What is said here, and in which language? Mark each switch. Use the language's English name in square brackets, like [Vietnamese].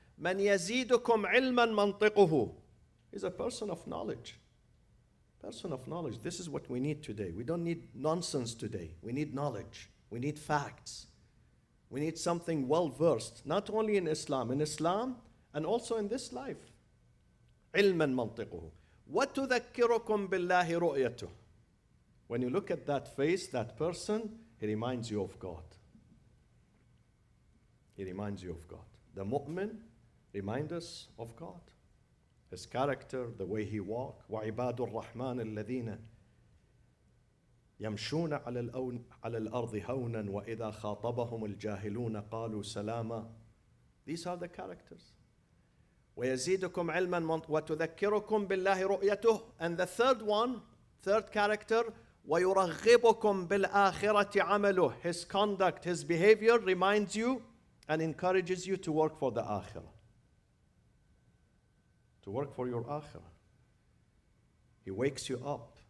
[Arabic] Man yazidukum ilman mantiquhu. [English] He's a person of knowledge. Person of knowledge. This is what we need today. We don't need nonsense today. We need knowledge. We need facts. We need something well-versed, not only in Islam and also in this life. [Arabic] علما منطقه وتذكركم بالله رؤيته. [English] When you look at that face, that person, he reminds you of God. He reminds you of God. The mu'min reminds us of God. His character, the way he walks. [Arabic] وعباد الرحمن الذين يمشون على الأرض هونا وإذا خاطبهم الجاهلون قالوا سلاما. [English] These are the characters. [Arabic] ويزيدكم علما وتذكركم بالله رؤيته. [English] And the third character, [Arabic] ويرغبكم بالآخرة عمله. [English] His conduct, his behavior reminds you and encourages you to work for the akhirah. To work for your akhirah. He wakes you up.